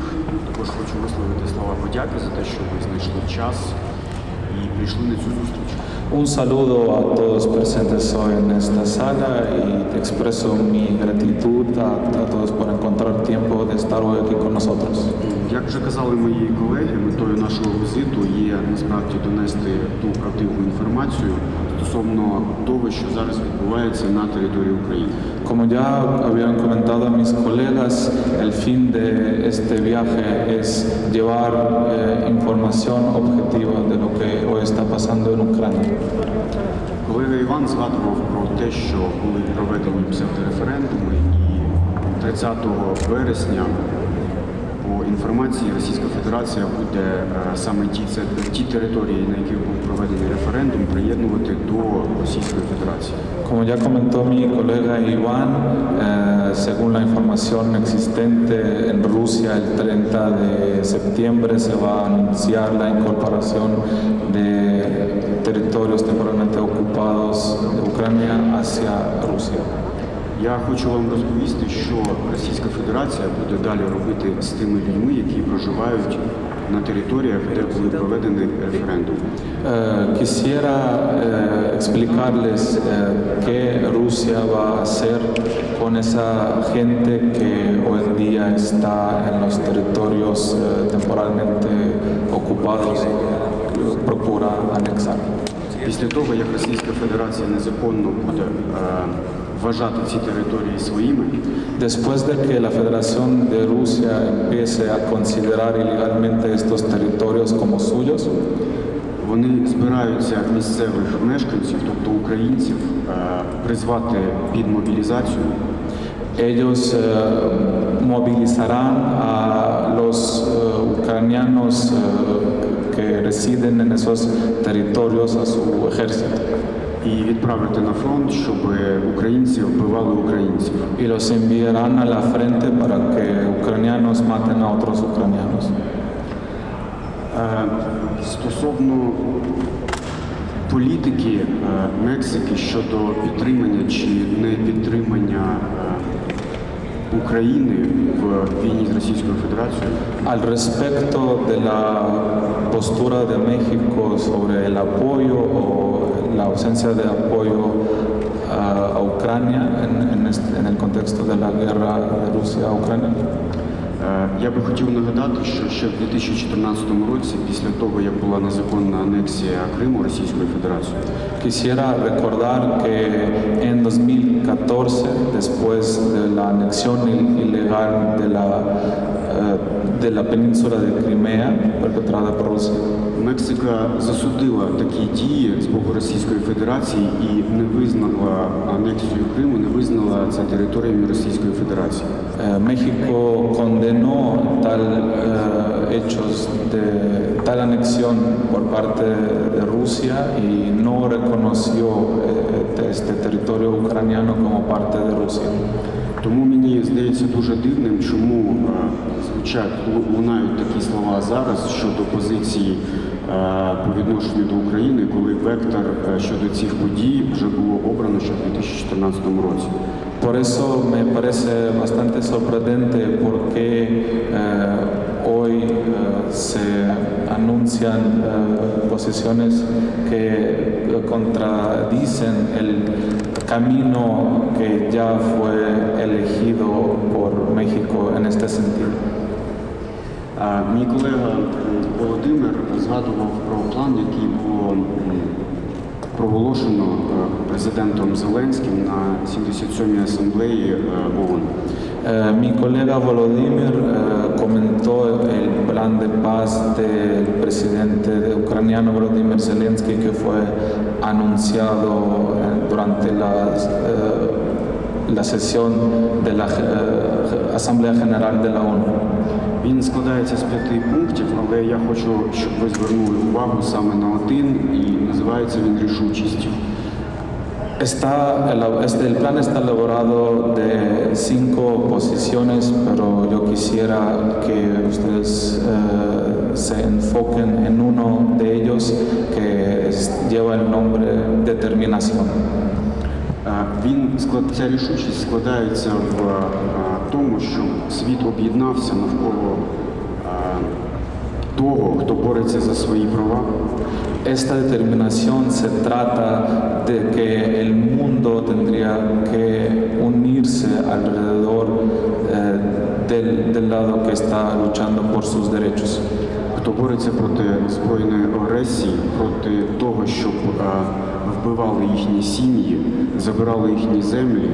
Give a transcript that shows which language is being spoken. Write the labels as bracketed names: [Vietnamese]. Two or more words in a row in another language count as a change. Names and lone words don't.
[Ukrainian] Також хочу висловити слова подяки за те, що ви знайшли час і прийшли на цю зустріч. [Spanish] Un saludo a todos presentes hoy en esta sala y te expreso mi gratitud a todos por encontrar tiempo de estar hoy aquí con nosotros. [Ukrainian] Як вже казали мої колеги, метою нашого візиту є насправді донести ту правдиву інформацію стосовно того, що зараз відбувається на території України. [Spanish] Como ya habían comentado mis colegas, el fin de este viaje es llevar información objetiva de lo que hoy está pasando en Ucrania. [Ukrainian] Колега Іван згадував про те, що були проведені псевдореферендуми, і 30 вересня по інформації Російська Федерація буде саме ті території, на яких був проведений референдум, приєднувати до Російської Федерації. [Spanish] Como ya comentó mi colega Iván, según la información existente en Rusia, el 30 de septiembre se va a anunciar la incorporación de territorios temporalmente ocupados de Ucrania hacia Rusia. [Ukrainian] Я хочу вам розповісти, що Російська Федерація буде далі робити з тими людьми, які проживають на територіях, де були проведені референдуми. [Spanish] Quisiera explicarles qué Rusia va a hacer con esa gente que hoy en día está en los territorios temporalmente ocupados y procura anexar. [Ukrainian] Після того, як Російська Федерація незаконно буде вважати ці території своїми, [Spanish] Después de que la Federación de Rusia empiece a considerar ilegalmente estos territorios como suyos, [Ukrainian] вони збираються місцевих мешканців, тобто українців, призвати під мобілізацію. [Spanish] ellos movilizarán a los ucranianos que residen en esos territorios a su ejército [Ukrainian] І відправити на фронт, щоб українці вбивали українців. [Spanish] y los enviarán a la frente para que ucranianos maten a otros ucranianos. [Ukrainian] Стосовно політики Мексики щодо підтримання чи не підтримання України в війні з Російською Федерацією, [Spanish] Al respecto de la postura de México sobre el apoyo o la ausencia de apoyo a Ucrania en el contexto de la guerra de Rusia a Ucrania, [Ukrainian] я би хотів нагадати, що ще в 2014 році, після того, як була незаконна анексія Криму Російською Федерацією, [Spanish] quisiera recordar que en 2014, después de la anexión ilegal de la península de Crimea perpetrada por Rusia, [Ukrainian] Мексика засудила такі дії з боку Російської Федерації і не визнала анексію Криму, не визнала це територіями Російської Федерації. [Spanish] México condenó tal anexión por parte de Rusia y no reconoció este territorio ucraniano como parte de Rusia. [Ukrainian] Тому мені здається дуже дивним, чому лунають такі слова зараз щодо позиції по відношенню до України, коли вектор щодо цих подій вже було обрано ще в 2014 році. [Spanish] Por eso me parece bastante sorprendente porque hoy se anuncian posiciones que contradicen el camino que ya fue elegido por México en este sentido. [Ukrainian] Мій колега Володимир згадував про план, який було проголошено президентом Зеленським на 77-й асамблеї ООН. [Spanish] Mi colega Volodymyr comentó el plan de paz del presidente ucraniano Volodymyr Zelensky que fue anunciado durante la sesión de la Asamblea General de la ONU. [Ukrainian] Він складається з 5 пунктів, але я хочу, щоб ви звернули увагу саме на один, і називається він рішучістю. [Spanish] El plan está elaborado de 5 posiciones, pero yo quisiera que ustedes se enfoquen en uno de ellos que lleva el nombre determinación. [Ukrainian] Ця рішучість складається в тому, що світ об'єднався навколо того, хто бореться за свої права. [Spanish] Esta determinación se trata de que el mundo tendría que unirse alrededor del lado que está luchando por sus derechos. [Ukrainian] Хто бореться проти збройної агресії, проти того, щоб вбивали їхні сім'ї, забирали їхні землі,